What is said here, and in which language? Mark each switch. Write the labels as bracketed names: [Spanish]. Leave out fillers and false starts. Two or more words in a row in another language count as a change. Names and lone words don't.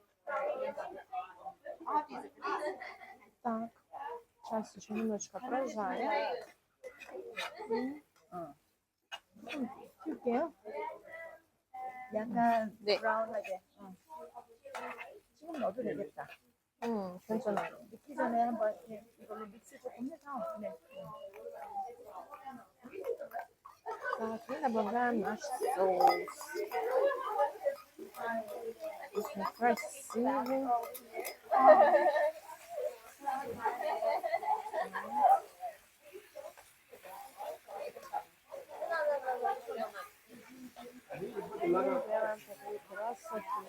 [Russian] Так, сейчас еще немножко прожарим. [Korean] 튀길게요. 약간 네. 브라운하게. 지금 넣어도 되겠다. 괜찮아요. 익기 전에 한번 이걸로 믹스 조금 해서. 네. [Russian] Так, и добавляем наш соус. Очень красивый. Делаем такую красоту.